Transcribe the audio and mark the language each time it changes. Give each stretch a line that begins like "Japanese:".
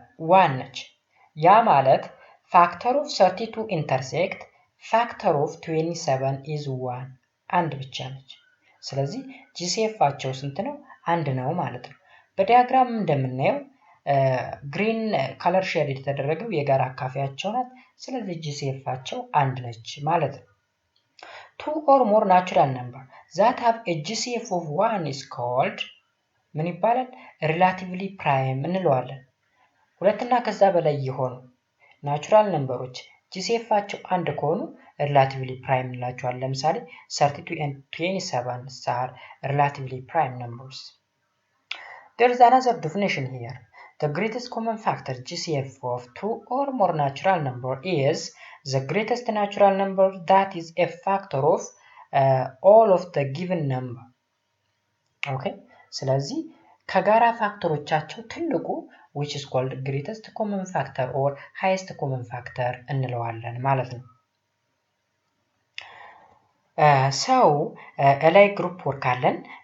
Amharic: 1 ነች። ያ ማለት
English: factor of 32 intersect factor of 27 is 1
Amharic: አንድ ብቻ ነች። ስለዚህ GCFቸው ስንት ነው? 1 ነው ማለት ነው። በዲያግራም እንደምናየው ግሪን ከለር ሼድ የተደረገው የጋራ አካፋያቸው ናት። ስለዚህ GCFቸው 1 ነች ማለት ነው።
English: two or more natural number that have a GCF of 1 is called
Amharic: ምን ይባላል? relatively prime እንለዋለን። ሁለትና ከዛ በላይ የሆኑ ናቹራል ነምበሮች GCFቸው አንድ ከሆኑ relatively prime እንላቸዋለን። ለምሳሌ
English: 32 and 27 are relatively prime numbers. There is another definition here. The greatest common factor GCF of two or more natural number is the greatest natural number that is a factor of all of the given number. Okay?
Amharic: ስለዚህ ከጋራ ፋክተሮቻቸው ትልቁ
English: which is called greatest common factor
Amharic: or highest common factor እንለዋለን ማለት ነው።
English: So like group work
Amharic: አለን.